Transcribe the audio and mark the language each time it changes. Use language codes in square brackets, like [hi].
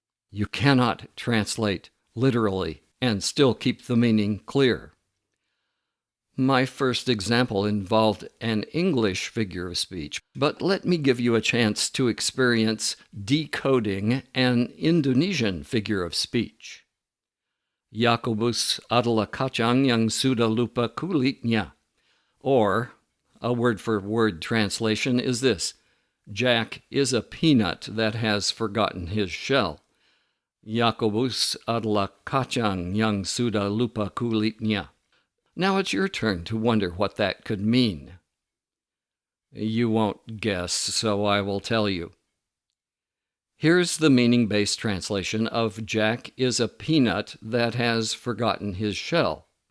[en] You cannot translate literally and still keep the meaning clear. My first example involved an English figure of speech, but let me give you a chance to experience decoding an Indonesian figure of speech. [id] Yakobus adalah kacang yang sudah lupa kulitnya. [en] Or, a word-for-word translation is this: Jack is a peanut that has forgotten his shell. [id] Yakobus adalah kacang yang sudah lupa kulitnya. [en] Now it's your turn to wonder what that could mean. You won't guess, so I will tell you. Here's the meaning-based translation of Jack is a peanut that has forgotten his shell.